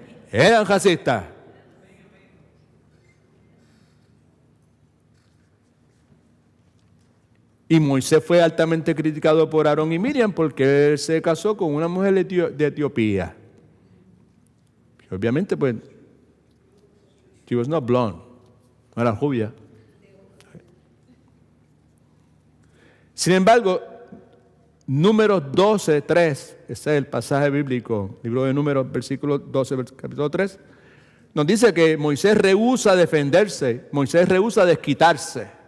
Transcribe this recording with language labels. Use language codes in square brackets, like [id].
[es] Eran racistas. Y Moisés fue altamente criticado por Aarón y Miriam porque él se casó con una mujer de Etiopía. Y obviamente, pues, [en] she was not blonde, [es] no era rubia. Sin embargo, Números 12:3, ese es el pasaje bíblico, libro de Números, versículo 12, capítulo 3, nos dice que Moisés rehúsa defenderse, Moisés rehúsa desquitarse.